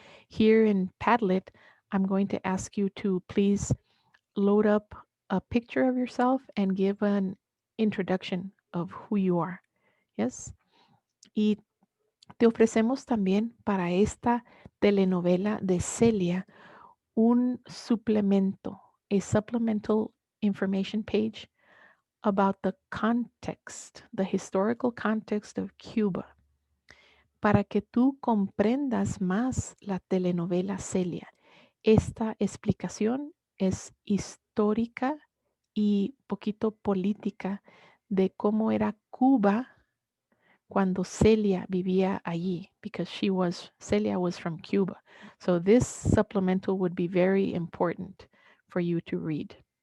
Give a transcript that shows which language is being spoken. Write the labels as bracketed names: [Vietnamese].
[English] Here in Padlet, I'm going to ask you to please load up a picture of yourself and give an introduction of who you are. Yes. [Spanish] Y te ofrecemos también para esta telenovela de Celia un suplemento, [English] a supplemental information page about the context, the historical context of Cuba, [Spanish] para que tú comprendas más la telenovela Celia. Esta explicación es histórica y poquito política de cómo era Cuba cuando Celia vivía allí, [English] because Celia was from Cuba. So this supplemental would be very important for you to read.